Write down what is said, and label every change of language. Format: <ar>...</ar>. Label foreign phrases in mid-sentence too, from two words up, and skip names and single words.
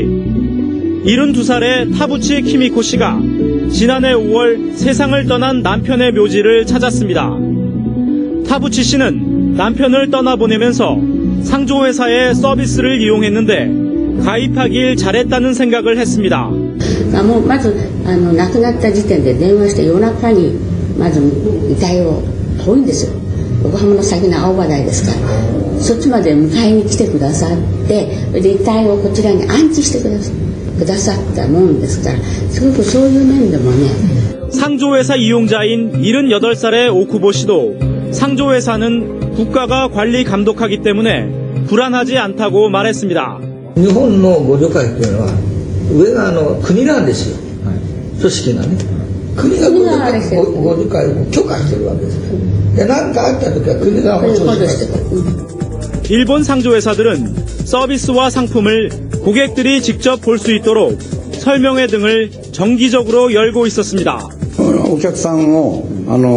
<ko>72살의 타부치 키미코 씨가 지난해 5월 세상을 떠난 남편의 묘지를 찾았습니다. 타부치 씨는 남편을 떠나보내면서 상조회사의 서비스를 이용했는데 가입하길 잘했다는 생각을 했습니다.</ko> <ja>まず亡くなった時点で電話して夜中にまず遺体を遠いんですよ。横浜の先の青葉台ですから、そっちまで迎えに来てくださって、で遺体をこちらに安置してくださったもんですから、すごくそういう面でもね。</ja> <ko>상조회사 이용자인 78살의 오쿠보 씨도 상조회사는 국가가 관리 감독하기 때문에 불안하지 않다고 말했습니다.</ko> <ja>日本の互助会っていうのは上が国なんですよ。組織がね。国が互助会を許可してるわけです。で、何かあった時は国が保証してる。</ja> <ko>일본 상조회사들은 서비스와 상품을 고객들이 직접 볼 수 있도록 설명회 등을 정기적으로 열고 있었습니다.</ko> <ja>お客さんを</ja>